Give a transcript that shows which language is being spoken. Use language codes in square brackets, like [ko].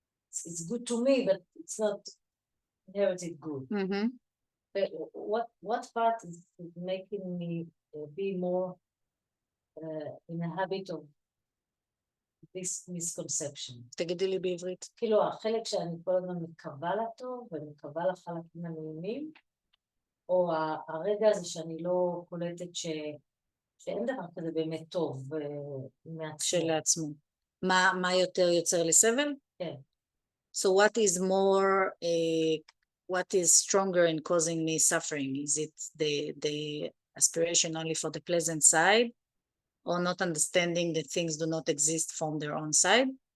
[en] It's good to me, but it's not inherited good. Mm-hmm. But what part is making me be more in a habit of this misconception? [he] תגידי לי בעברית. כאילו החלק שאני כל הזמן מקווה לטוב ומקווה לחלקים הנעימים, או הרגע הזה שאני לא קולטת שאין דבר כזה באמת טוב כשלעצמו. מה יותר יוצר לסבל? כן. [en] So what is more, what is stronger in causing me suffering? Is it the aspiration only for the pleasant side, or not understanding that things do not exist from their own side?